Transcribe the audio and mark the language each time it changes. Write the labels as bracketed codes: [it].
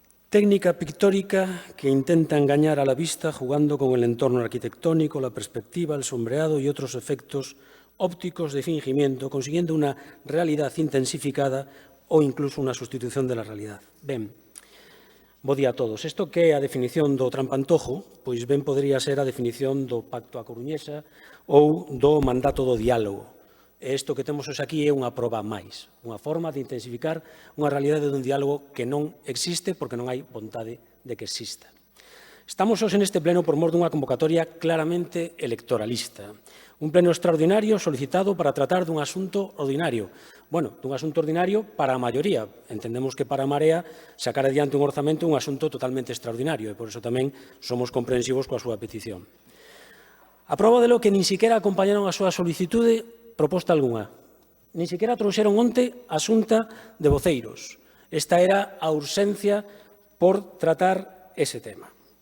[es] Técnica pictórica que intenta engañar a la vista jugando con el entorno arquitectónico, la perspectiva, el sombreado y otros efectos ópticos de fingimiento, consiguiendo una realidad intensificada [gl] ou incluso unha [es] sustitución de la realidad. [gl] Ben, bo día a todos. Isto que é a definición do trampantojo, pois ben podería ser a definición do Pacto a Coruñesa ou do mandato do diálogo. E isto que temos hoxe aquí é unha proba máis, unha forma de intensificar unha realidade dun diálogo que non existe porque non hai vontade de que exista. Estamos hoxe neste pleno por mor dunha convocatoria claramente electoralista. Un pleno extraordinario solicitado para tratar dun asunto ordinario. Bueno, dun asunto ordinario para a maioría. Entendemos que para a Marea sacar adiante un orzamento é un asunto totalmente extraordinario e por iso tamén somos comprensivos coa súa petición. A proba [es] de lo que [gl] nin siquiera acompañaron a súa solicitude proposta algunha. Nin siquiera trouxeron onte a xunta de voceiros. Esta era a urxencia por tratar ese tema.